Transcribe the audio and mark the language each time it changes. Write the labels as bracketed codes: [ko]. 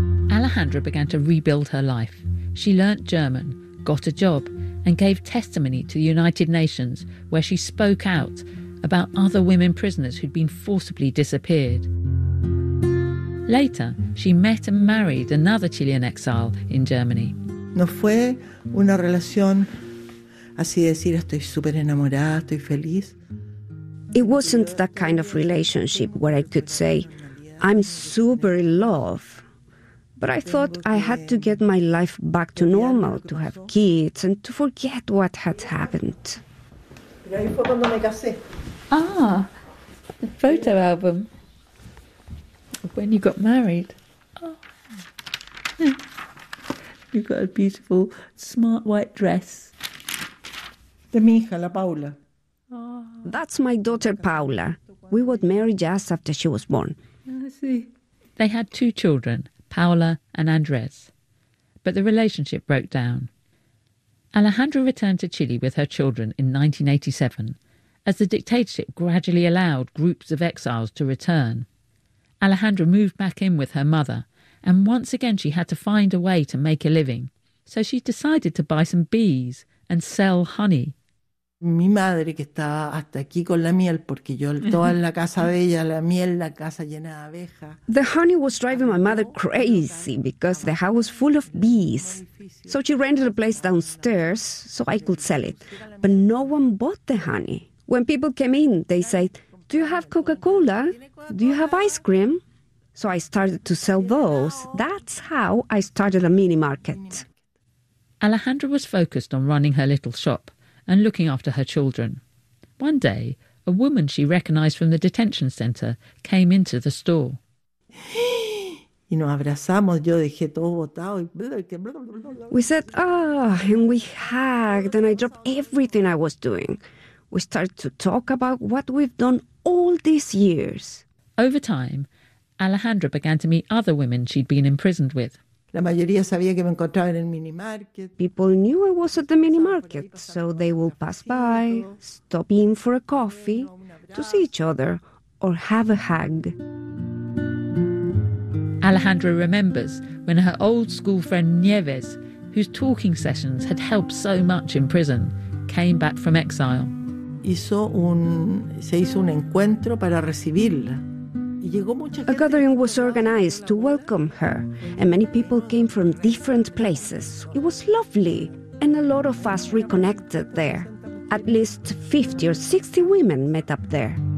[en] Alejandra began to rebuild her life. She learnt German, got a job, and gave testimony to the United Nations, where she spoke out about other women prisoners who'd been forcibly disappeared. Later, she met and married another Chilean exile in Germany. [es] No fue una relación así decir, estoy súper enamorada, estoy feliz. [en] It wasn't that kind of relationship where I could say, I'm super in love. But I thought I had to get my life back to normal, to have kids and to forget what had happened. Ah, the photo album of when you got married. Oh. You've got a beautiful, smart white dress. [es] De mi hija, la Paula. [en] That's my daughter, Paula. We got married just after she was born. I see. They had two children, Paula and Andres. But the relationship broke down. Alejandra returned to Chile with her children in 1987, as the dictatorship gradually allowed groups of exiles to return. Alejandra moved back in with her mother, and once again she had to find a way to make a living. So she decided to buy some bees and sell honey. [es] Mi madre que estaba hasta aquí con la miel porque yo toda la casa de ella la miel la casa llena de abejas. [en] The honey was driving my mother crazy because the house was full of bees. So she rented a place downstairs so I could sell it. But no one bought the honey. When people came in, they said, "Do you have Coca-Cola? Do you have ice cream?" So I started to sell those. That's how I started a mini market. Alejandra was focused on running her little shop and looking after her children. One day, a woman she recognised from the detention centre came into the store. We said, "Oh," and we hugged, and I dropped everything I was doing. We started to talk about what we've done all these years. Over time, Alejandra began to meet other women she'd been imprisoned with. [es] La mayoría sabía que me encontraba en el mini market. [en] People knew I was at the mini market, so they would pass by, stop in for a coffee, to see each other, or have a hug. Alejandra remembers when her old school friend Nieves, whose talking sessions had helped so much in prison, came back from exile. [es] Se hizo un encuentro para recibirla. [en] A gathering was organized to welcome her, and many people came from different places. It was lovely, and a lot of us reconnected there. At least 50 or 60 women met up there.